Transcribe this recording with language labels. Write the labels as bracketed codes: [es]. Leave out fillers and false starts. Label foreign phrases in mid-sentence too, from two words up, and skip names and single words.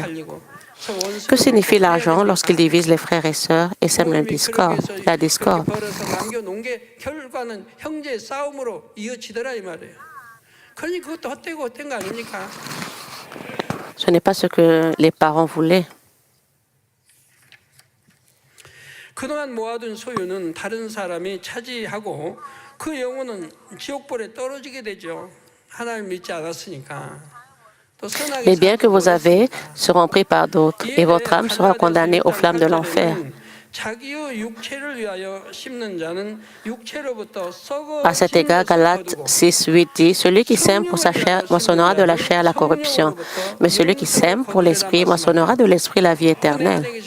[fr] Que signifie l'argent lorsqu'il divise les frères et sœurs et sème la discorde? Ce n'est pas ce que les parents voulaient. [ko] 그동안 모아둔 소유는 다른 사람이 차지하고 그 영혼은 지옥불에 떨어지게 되죠. 하나님 믿지 않았으니까. [fr] Les biens que vous avez seront pris par d'autres et votre âme sera condamnée aux flammes de l'enfer. À cet égard, Galates 6:8 dit, celui qui sème pour sa chair moissonnera de la chair la corruption, mais celui qui sème pour l'esprit moissonnera de l'esprit la vie éternelle.